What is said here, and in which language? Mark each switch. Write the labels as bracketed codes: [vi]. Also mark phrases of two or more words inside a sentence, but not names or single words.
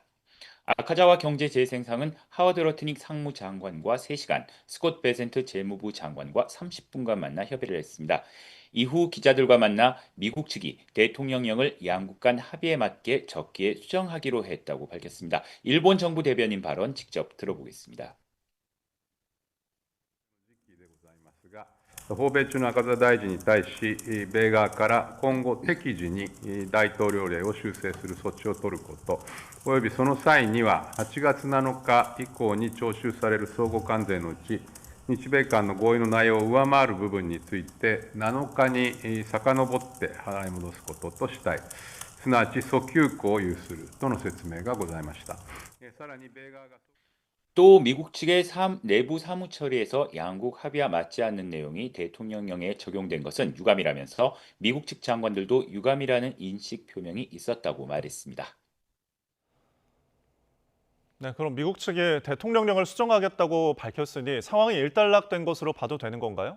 [ko] 아카자와 경제재생상은 하워드 러트닉 상무장관과 3시간, 스콧 베센트 재무부 장관과 30분간 만나 협의를 했습니다. 이후 기자들과 만나 미국 측이 대통령령을 양국 간 합의에 맞게 적기에 수정하기로 했다고 밝혔습니다. 일본 정부 대변인 발언 직접 들어보겠습니다. [ja] 訪米中の赤田大臣に対し、米側から今後適時に大統領令を修正する措置を取ること、およびその際には8月7日以降に徴収される相互関税のうち、日米間の合意の内容を上回る部分について7日に遡って払い戻すこととしたい、すなわち訴求庫を有するとの説明がございました。さらに米側が [ko] 또 미국 측의 내부 사무 처리에서 양국 합의와 맞지 않는 내용이 대통령령에 적용된 것은 유감이라면서 미국 측 장관들도 유감이라는 인식 표명이 있었다고 말했습니다. 네, 그럼 미국 측이 대통령령을 수정하겠다고 밝혔으니 상황이 일단락된 것으로 봐도 되는 건가요?